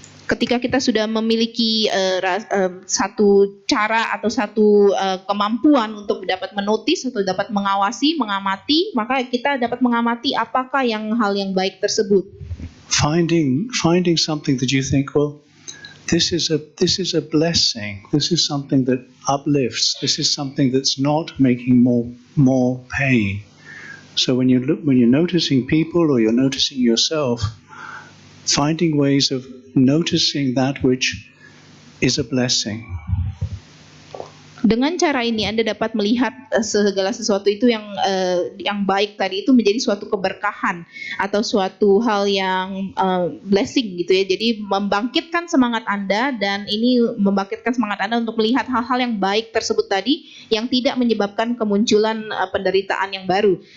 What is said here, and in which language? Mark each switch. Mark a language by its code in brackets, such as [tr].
[id] Ketika kita sudah memiliki satu cara atau satu kemampuan untuk dapat menotis atau dapat mengawasi, mengamati, maka kita dapat mengamati apakah hal yang baik tersebut. [en] Finding something that you think, well, this is a blessing. This is something that uplifts. This is something that's not making more pain. So when you're noticing people or you're noticing yourself, finding ways of noticing that which is a blessing. [id] Dengan cara ini Anda dapat melihat segala sesuatu itu yang baik tadi itu menjadi suatu keberkahan atau suatu hal yang blessing gitu ya. Jadi membangkitkan semangat Anda, dan ini membangkitkan semangat Anda untuk melihat hal-hal yang baik tersebut tadi yang tidak menyebabkan kemunculan penderitaan yang baru.